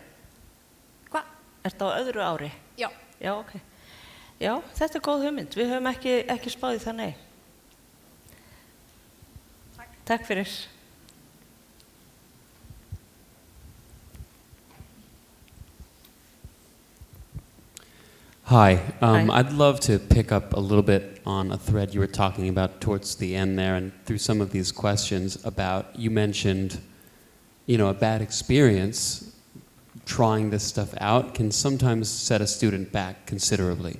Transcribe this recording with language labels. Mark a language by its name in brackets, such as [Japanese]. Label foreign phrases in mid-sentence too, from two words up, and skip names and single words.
[Icelandic] Hvað? Ertu á öðru ári? Já. Já, ok. Já, þetta góð hugmynd. Við höfum ekki spáð í það, nei. Takk fyrir. [English] Hi. Hi. I'd love to pick up a little bit on a thread you were talking about towards the end there, and through some of these questions about, you mentioned, a bad experience trying this stuff out can sometimes set a student back considerably.